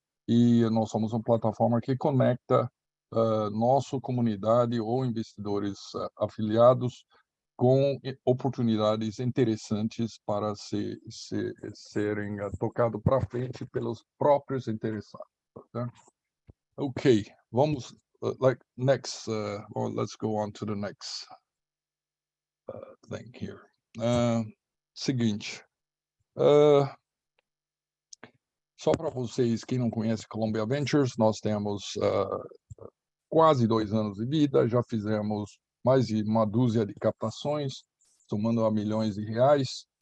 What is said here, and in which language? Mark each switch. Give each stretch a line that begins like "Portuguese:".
Portuguese: E nós somos uma plataforma que conecta nossa comunidade ou investidores afiliados com oportunidades interessantes para serem tocados para frente pelos próprios interessados. Tá?
English: Ok,
Portuguese: vamos,
English: let's go on to the next thing here.
Portuguese: Seguinte, só para vocês que não conhecem Columbia Ventures, nós temos quase 2 anos de vida, já fizemos mais de uma dúzia de captações, somando a milhões de reais.